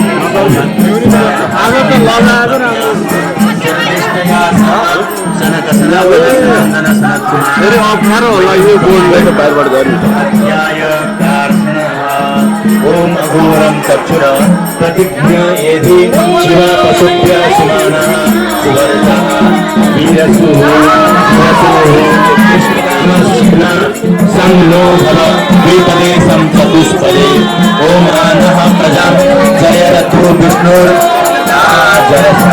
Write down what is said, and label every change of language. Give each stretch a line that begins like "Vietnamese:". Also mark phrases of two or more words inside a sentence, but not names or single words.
Nepali: आज त लजाएको फेरि अप्ठ्यारो होला यो बोर्डलाई त बाहिरबाट गर्नु
Sanskrit: ओम अघोरम चक्षुर प्रतिज्ञा यदि शिवा पशुभ्य सुमानः सुवर्णः वीरसुः संलो भव द्विपदे चतुष्पदे ओम आनः प्रजा जय रथो विष्णुर जय